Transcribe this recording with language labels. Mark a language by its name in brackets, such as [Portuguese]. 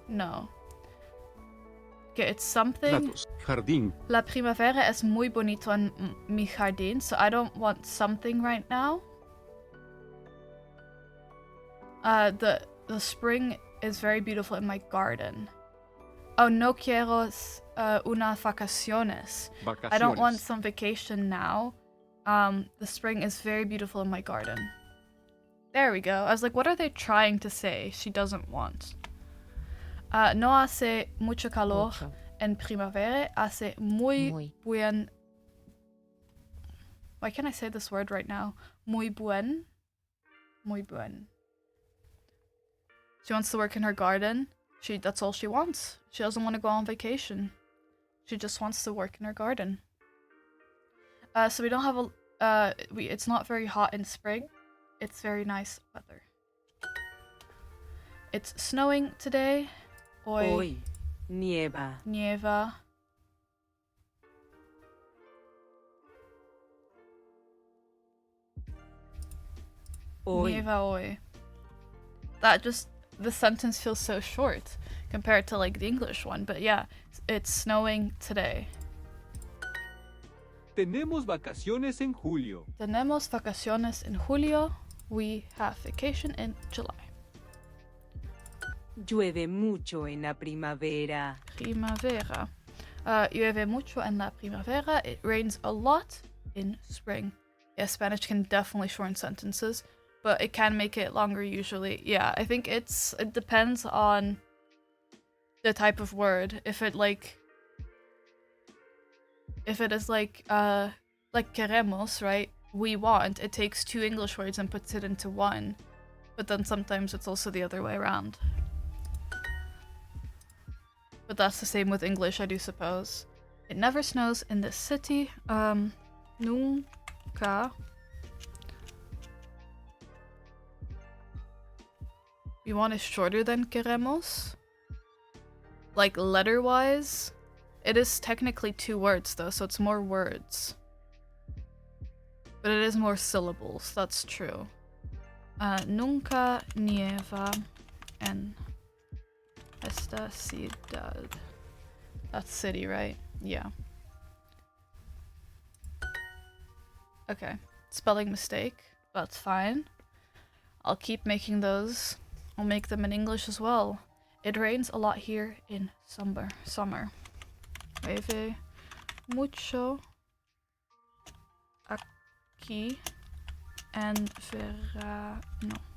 [English] No. Okay, it's something. [Spanish] Jardín. La primavera es muy bonito en mi jardín, [English] so I don't want something right now. The spring is very beautiful in my garden. [Spanish] Oh, no quiero unas vacaciones. [English] I don't want some vacation now. The spring is very beautiful in my garden. There we go. I was like, what are they trying to say? She doesn't want. [Spanish] No hace mucho calor en primavera. Hace muy buen. [English] Why can't I say this word right now? [Spanish] Muy buen. Muy buen. [English] She wants to work in her garden. That's all she wants. She doesn't want to go on vacation. She just wants to work in her garden. So we don't have a it's not very hot in spring. It's very nice weather. It's snowing today. [Spanish] Hoy nieva. Nieva. Hoy. Nieva hoy. [English] That just, the sentence feels so short compared to like the English one, but yeah, it's snowing today. [Spanish] Tenemos vacaciones en julio. Tenemos vacaciones en julio. [English] We have vacation in July. [Spanish] Llueve mucho en la primavera. Primavera. Llueve mucho en la primavera. [English] It rains a lot in spring. Yeah, Spanish can definitely shorten sentences, but it can make it longer usually. Yeah, I think it depends on the type of word. If it is like queremos, right? We want. It takes two English words and puts it into one. But then sometimes it's also the other way around. But that's the same with English, I do suppose. It never snows in this city. [Spanish] Nunca. [English] We want is shorter than queremos. Like letter-wise. It is technically two words though, so it's more words. But it is more syllables, that's true. [Spanish] Nunca nieva en esta ciudad. [English] That's city, right? Yeah. Okay. Spelling mistake. That's fine. I'll keep making those. I'll make them in English as well. It rains a lot here in summer. [Spanish] Llueve mucho aquí en verano.